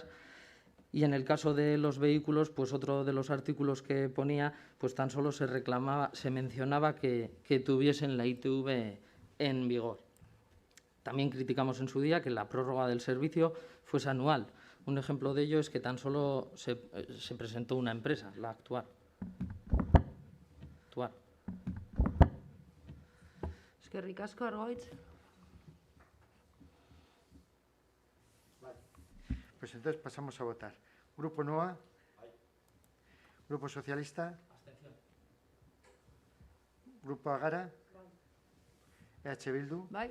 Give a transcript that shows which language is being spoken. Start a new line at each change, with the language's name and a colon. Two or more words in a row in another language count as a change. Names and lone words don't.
Spanish: Y en el caso de los vehículos, pues otro de los artículos que ponía, pues tan solo se mencionaba que tuviesen la ITV en vigor. También criticamos en su día que la prórroga del servicio fuese anual. Un ejemplo de ello es que tan solo se presentó una empresa, la actual.
Basque: Eskerrik asko, Argoitz.
Spanish: Pues entonces pasamos a votar. Grupo NOA. Grupo Socialista. Abstención. Grupo Agara. EH Bildu, Bai.